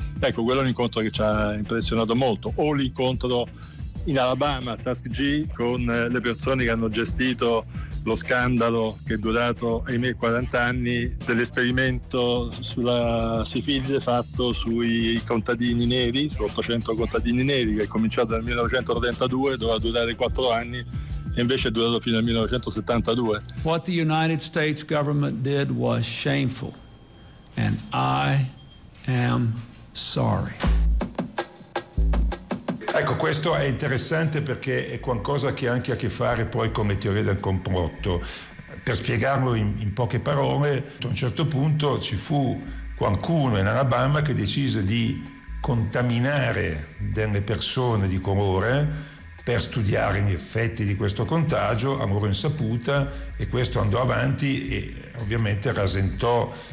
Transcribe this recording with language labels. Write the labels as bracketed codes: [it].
[it] Ecco, quello è un incontro che ci ha impressionato molto. O l'incontro in Alabama, Tuskegee, con le persone che hanno gestito lo scandalo che è durato, ahimè, 40 anni dell'esperimento sulla sifilide fatto sui contadini neri, su 800 contadini neri, che è cominciato nel 1932, doveva durare 4 anni e invece è durato fino al 1972. [en] What the United States government did was shameful and I am sorry. [it] Ecco, questo è interessante perché è qualcosa che ha anche a che fare poi con le teorie del complotto. Per spiegarlo in poche parole, a un certo punto ci fu qualcuno in Alabama che decise di contaminare delle persone di colore per studiare gli effetti di questo contagio a loro insaputa, e questo andò avanti e ovviamente rasentò.